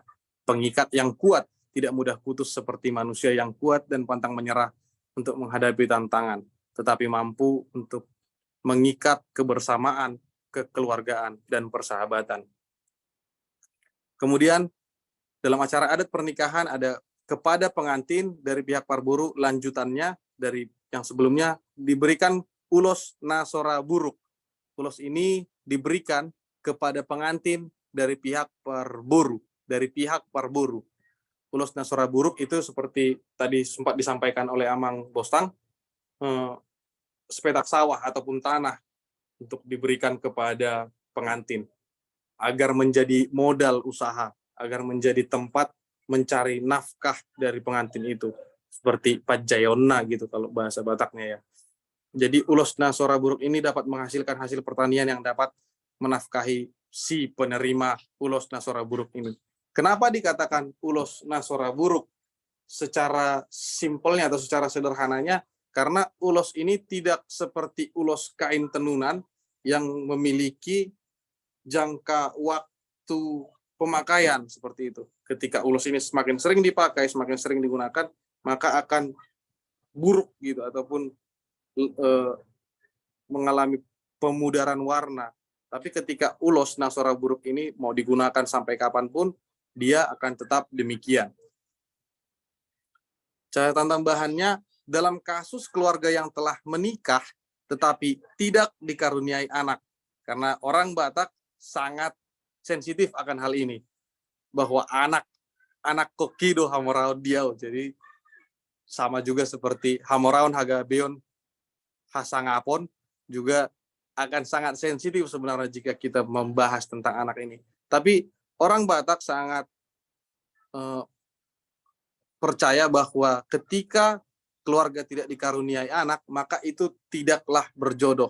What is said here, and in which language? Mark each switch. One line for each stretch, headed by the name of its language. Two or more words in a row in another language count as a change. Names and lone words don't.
Indonesian: Pengikat yang kuat tidak mudah putus seperti manusia yang kuat dan pantang menyerah untuk menghadapi tantangan, tetapi mampu untuk mengikat kebersamaan, kekeluargaan, dan persahabatan. Kemudian, dalam acara adat pernikahan ada kepada pengantin dari pihak parburu, lanjutannya dari yang sebelumnya diberikan ulos nasora buruk. Ulos ini diberikan kepada pengantin dari pihak parburu, Ulos nasora buruk itu seperti tadi sempat disampaikan oleh Amang Bostang, sepetak sawah ataupun tanah untuk diberikan kepada pengantin agar menjadi modal usaha, agar menjadi tempat mencari nafkah dari pengantin itu, seperti pajayonna gitu kalau bahasa Bataknya ya. Jadi ulos nasora buruk ini dapat menghasilkan hasil pertanian yang dapat menafkahi si penerima ulos nasora buruk ini. Kenapa dikatakan ulos nasora buruk? Secara simpelnya atau secara sederhananya, karena ulos ini tidak seperti ulos kain tenunan yang memiliki jangka waktu pemakaian seperti itu. Ketika ulos ini semakin sering dipakai, semakin sering digunakan, maka akan buruk gitu ataupun mengalami pemudaran warna. Tapi ketika ulos nasora buruk ini mau digunakan sampai kapanpun, dia akan tetap demikian. Catatan tambahannya, dalam kasus keluarga yang telah menikah tetapi tidak dikaruniai anak, karena orang Batak sangat sensitif akan hal ini, bahwa
Batak Toba: anak kokido hamoraon diau,
Indonesian: jadi sama juga seperti
Batak Toba: hamoraon hagabeon hasangapon,
Indonesian: juga akan sangat sensitif sebenarnya jika kita membahas tentang anak ini. Tapi orang Batak sangat percaya bahwa ketika keluarga tidak dikaruniai anak, maka itu tidaklah berjodoh.